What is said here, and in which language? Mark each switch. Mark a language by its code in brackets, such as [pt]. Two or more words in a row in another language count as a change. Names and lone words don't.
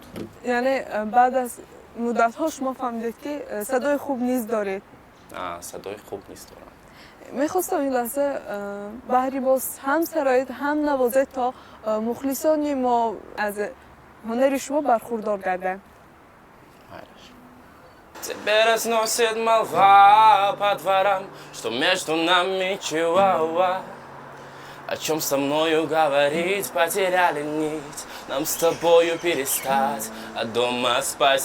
[tg] яъне баъд аз муддатҳо шумо фаҳмидед ки садои хуб низ доред? садои хуб низ дорам. мехостам ин лаҳза баҳри боз ҳам сароид, ҳам навозед, то мухлисони мо аз ҳунари шумо бархурдор гарданд. [ru] Теперь разносит молва по дворам, что между нами чуава. О чем со мною говорить, потеряли нить. Нам с тобою перестать, а дома спать.